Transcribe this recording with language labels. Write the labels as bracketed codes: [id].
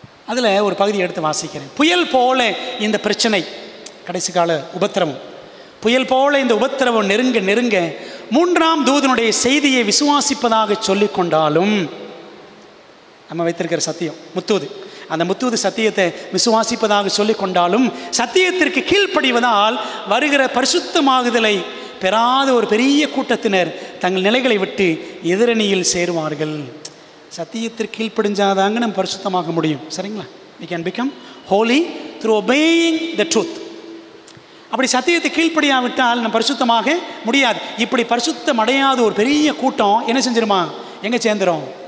[ta] அதில் ஒரு பகுதியை எடுத்து வாசிக்கிறேன். புயல் போல இந்த பிரச்சனை, கடைசி கால உபத்திரவம், புயல் போல இந்த உபத்திரவம் நெருங்க நெருங்க 3ஆம் தூதனுடைய செய்தியை விசுவாசிப்பதாக சொல்லி கொண்டாலும், நம்ம வைத்திருக்கிற சத்தியம் முத்தூது, அந்த முத்தூது சத்தியத்தை விசுவாசிப்பதாக சொல்லி கொண்டாலும் சத்தியத்திற்கு கீழ்ப்படிவதால் வருகிற பரிசுத்தமாகுதலை பெறாத ஒரு பெரிய கூட்டத்தினர் தங்கள் நிலைகளை விட்டு எதிரணியில் சேருவார்கள். சத்தியத்திற்கு கீழ்ப்படிஞ்சாதாங்க நம்ம பரிசுத்தமாக முடியும். சரிங்களா? [en] we can become holy through obeying the truth. [ta] அப்படி சத்தியத்தை கீழ்ப்படியாவிட்டால் நம்ம பரிசுத்தமாக முடியாது. இப்படி பரிசுத்தம் அடையாத ஒரு பெரிய கூட்டம் என்ன செஞ்சிருமா? எங்கே சேர்ந்துடும்?